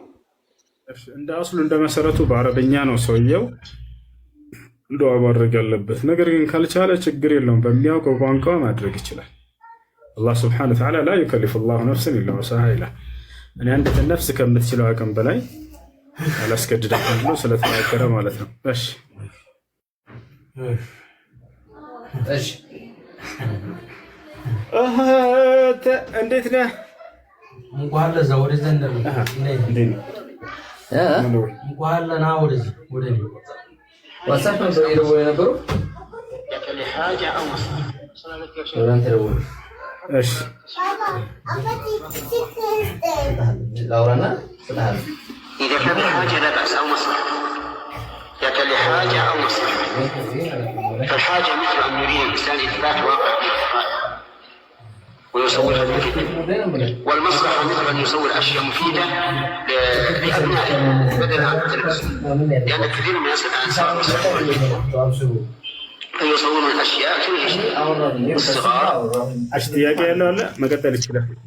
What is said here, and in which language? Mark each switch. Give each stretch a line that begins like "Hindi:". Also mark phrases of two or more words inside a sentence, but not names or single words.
Amharic: እንደ አስሉ እንደ መሰረቱ በአረብኛ ነው ሰውየው ዱዓ ማድረግ ያለበት። ነገር ግን ካልቻለ ችግር የለውም፣ በሚያውቀው ቋንቋ ማድረግ ይችላል።
Arabic: الله سبحانه وتعالى لا يكلف الله نفسا إلا وسعها
Amharic: ይላል። እኔ አንዲት ነፍስ ከምትችለው አቅም በላይ አላስገድዳትም ብሎ ስለተናገረ ማለት ነው። እሺ እንዴት ነህ? እንኳን ለዛ ወደ ዘንደው እንኳን ለና ወደዚህ ወደ እኔ ዋትስአፕ ነው የደወለው የነበረው
Arabic: لحاجة أو مصلحة
Amharic: እሺ ላውራና
Arabic: إذا كان لحاجة لا بأس أو مصلحة، إذا كان لحاجة أو مصلحة، فالحاجة مثل أن يريد الإنسان إثبات واقع في الحاجة، ويصورها مفيدة، والمصلحة مثل أن يصور أشياء مفيدة لأبنائه بدلا عن التلفزيون، لأن كثير من الناس الآن صاروا فيصورون الأشياء تلهي الصغار.
Amharic: ጥያቄ ያለው አለ መቀጠል ይችላል።